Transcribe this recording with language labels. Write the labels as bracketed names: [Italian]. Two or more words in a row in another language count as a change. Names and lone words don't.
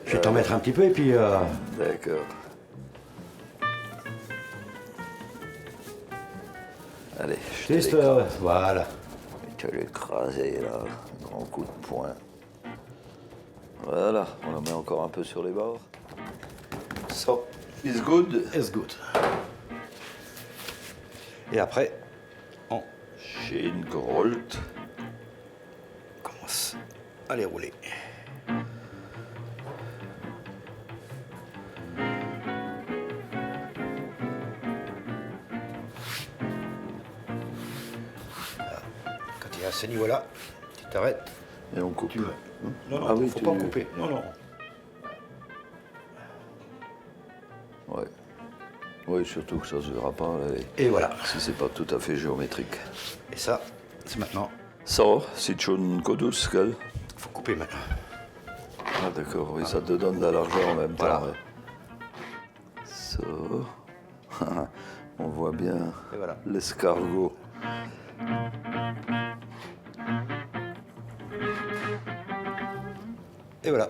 [French] Je vais t'en mettre un petit peu et puis... D'accord. Allez, je te Juste, l'écrase. voilà. Je vais l'écraser là, grand coup de poing. Voilà, on la met encore un peu sur les bords. [English] So, it's good. It's good. [French] Et après, on Schingrolt. commence à les rouler. Quand il est à ce niveau-là, tu t'arrêtes. Et on coupe. Tu veux. Non, non, Ah oui, faut tu- pas couper. Non, non. Ouais. Oui, surtout que ça se verra pas là, Et voilà. si c'est pas tout à fait géométrique. Et ça, c'est maintenant. [German] So, sieht schon gut aus, gell? [French] Faut couper maintenant. Ah d'accord, oui, ça te donne de la largeur en même temps. Voilà. Ouais. So. On voit bien Et voilà. l'escargot. Et voilà.